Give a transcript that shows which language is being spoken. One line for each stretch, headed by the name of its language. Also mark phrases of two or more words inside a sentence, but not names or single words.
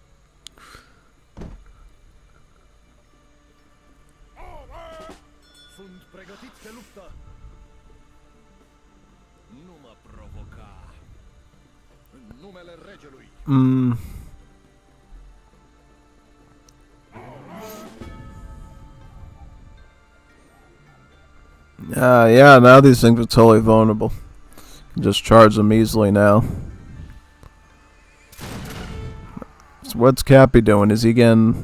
Romanian: Sunt pregătit de luptă. Nu mă provoca. În numele regelui.
English: Yeah, now these things are totally vulnerable. Just charge them easily now. So what's Kapi doing? Is he getting...